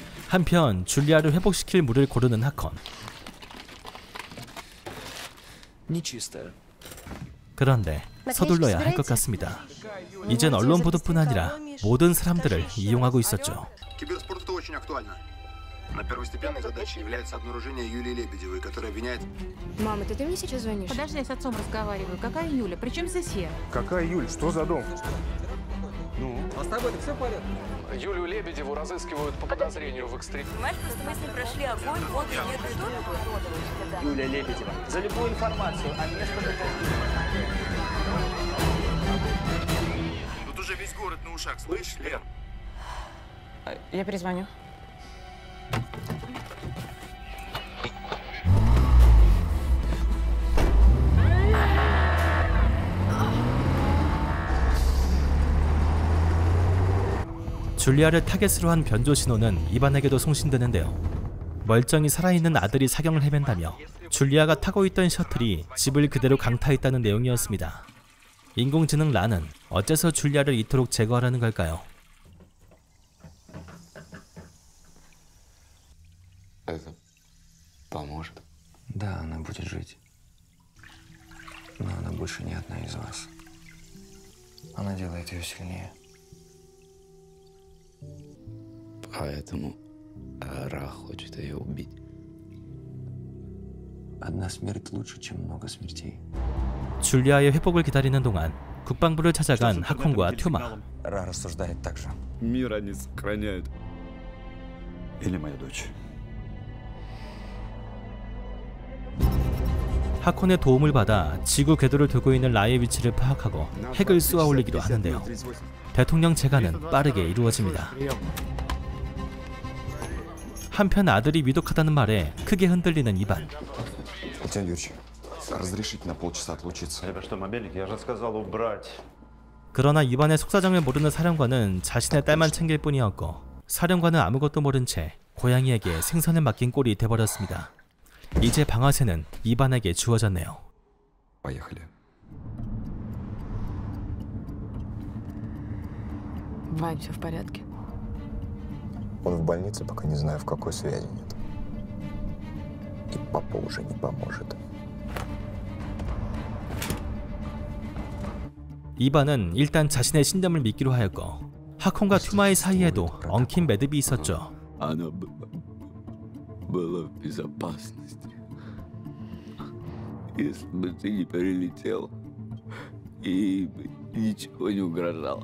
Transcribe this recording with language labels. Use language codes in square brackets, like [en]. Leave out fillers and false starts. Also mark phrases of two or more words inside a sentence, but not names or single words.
[ko] 한편 줄리아를 회복시킬 물을 고르는 하콘. 그런데 서둘러야 할 것 같습니다. 이젠 언론 보도뿐 아니라 모든 사람들을 이용하고 있었죠. [ru] Киберспорт очень актуально. На первостепенной задачей является обнаружение Юлии Лебедевой, которая обвиняет... Мам, это ты мне сейчас звонишь? Подожди, я с отцом разговариваю. Какая Юля? При чем здесь я? Какая Юль? Что за дом? А с тобой все в порядке? Юлию Лебедеву разыскивают по подозрению в экстремизме. Понимаешь, просто мы с ней прошли огонь, воду и нет. Юлия Лебедева. За любую информацию о местонахождении. Тут уже весь город на ушах, слышишь, Лен? Я перезвоню. [ko] 줄리아를 타겟으로 한 변조 신호는 이반에게도 송신되는데요. 멀쩡히 살아있는 아들이 사경을 헤맨다며 줄리아가 타고 있던 셔틀이 집을 그대로 강타했다는 내용이었습니다. 인공지능 라는 어째서 줄리아를 이토록 제거하라는 걸까요? [ru] Это поможет. Да, она будет жить. Но она больше не одна из вас. Она делает ее сильнее. Поэтому Ра хочет ее убить. Одна смерть лучше, чем много смертей. [ko] 줄리아의 회복을 기다리는 동안 국방부를 찾아간 하콘과 튜마. [ru] Ра рассуждает так же. Мир они сохраняют. Или моя дочь. [ko] 하콘의 도움을 받아 지구 궤도를 돌고 있는 라의 위치를 파악하고 핵을 쏘아 올리기도 하는데요. 대통령 재간은 빠르게 이루어집니다. 한편 아들이 위독하다는 말에 크게 흔들리는 이반. [ru] Татьяна Юрьевич, разрешите на полчаса отлучиться? Это что, мобильник? Я же сказал убрать. [ko] 그러나 이반의 속사정을 모르는 사령관은 자신의 딸만 챙길 뿐이었고 사령관은 아무것도 모른 채 고양이에게 생선을 맡긴 꼴이 돼버렸습니다. 이제 방아쇠는 이반에게 주어졌네요. [ru] Поехали. Вань, все в порядке? Он в больнице, пока не знаю, в какой связи нет. И папа уже не поможет. [ko] 이반은 일단 자신의 신념을 믿기로 하였고 하콘과 튜마의 사이에도 엉킨 매듭이 있었죠. [ru] Она была в безопасности. Если бы ты не прилетел, ей бы ничего не угрожало.